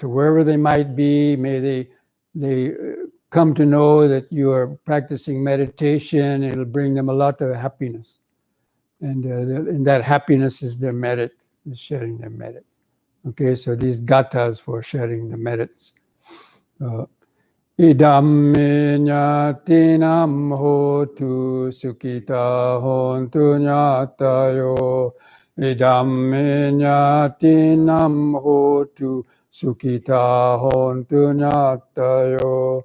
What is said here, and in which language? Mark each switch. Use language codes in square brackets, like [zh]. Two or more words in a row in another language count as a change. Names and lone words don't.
[en] So wherever they might be, may they come to know that you are practicing meditation. It'll bring them a lot of happiness. And that happiness is their merit, is sharing their merit. Okay, so these gathas for sharing the merits. [pi] Idam ñatinam hotu sukita hontu ñatayo. Idam ñatinam hotu sukita hontu ñatayo.